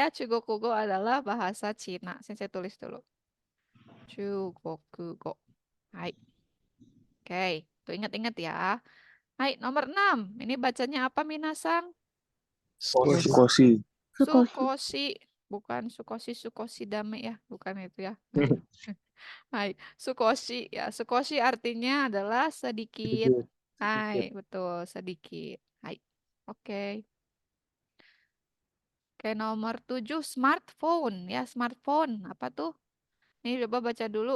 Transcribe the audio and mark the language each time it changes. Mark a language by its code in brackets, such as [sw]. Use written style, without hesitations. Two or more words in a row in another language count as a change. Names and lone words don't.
[id] Chugokugo adalah bahasa Cina. Saya tulis dulu. Chugokugo. Hai. Oke, tuh ingat-ingat ya. Hai, nomor 6. Ini bacanya apa, [ja] Minasang? Koshi. Sukoshi. [id] Sukoshi. Bukan [ja] 少しだめ [id] ya. Bukan itu ya. Hai. [ja] はい。少し ya. [id] Sukoshi artinya adalah sedikit. Hai, betul. Sedikit. Hai. Oke. Oke, nomor 7. Smartphone. Ya, smartphone. Apa tuh? Ini coba baca dulu.